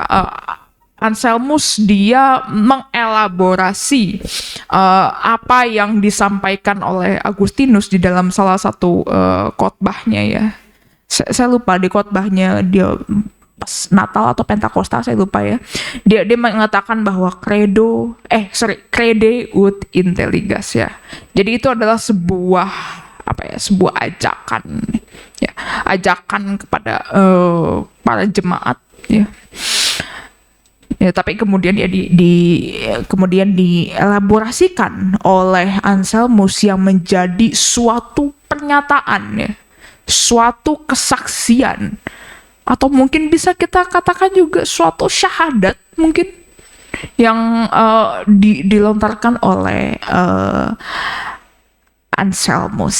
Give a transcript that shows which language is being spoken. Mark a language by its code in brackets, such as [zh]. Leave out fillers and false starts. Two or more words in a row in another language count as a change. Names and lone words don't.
[id] Anselmus dia mengelaborasi apa yang disampaikan oleh Agustinus di dalam salah satu khotbahnya ya. Saya lupa di khotbahnya dia pas Natal atau Pentakosta, saya lupa ya. Dia mengatakan bahwa [la] crede ut intelligas [id] ya. Jadi itu adalah sebuah ajakan ya, ajakan kepada para jemaat ya. Ya, tapi kemudian kemudian dielaborasikan oleh Anselmus yang menjadi suatu pernyataan ya, suatu kesaksian, atau mungkin bisa kita katakan juga suatu syahadat mungkin yang dilontarkan oleh Anselmus.